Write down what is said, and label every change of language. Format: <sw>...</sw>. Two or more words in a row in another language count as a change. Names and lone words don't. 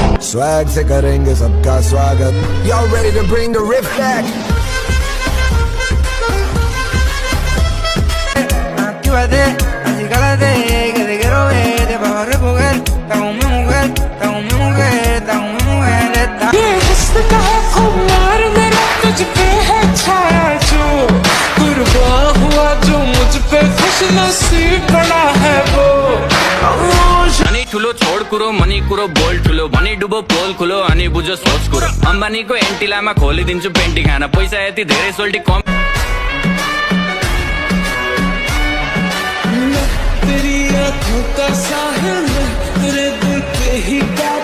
<hi>स्वैग से करेंगे सबका स्वागत.</hi> <en>Y'all ready to bring the riff back?</en> <es>Actívate, así cálate, que te quiero ver, te vas a recoger. Estás con mi mujer, estás con mi mujer, estás con mi mujer.</es> <hi>ये हुस्न का है खुमार मेरा तुझ पे है छाया जो कुर्बान हुआ जो मुझ पे खुश नसीब बना है वो</hi> <ne>अनि ठुलो छोड कुरो मनी कुरो बोल ठुलो भनी डुबो पोल खुलो अनि बुझो सोच कुरो अम्बानीको एन्टिलामा खोलिदिन्छु पेन्टी खाना पैसा यति धेरै सोल्टी कम</ne> <hi>तेरी आँखों का साहिल तेरे दिल पे ही</hi>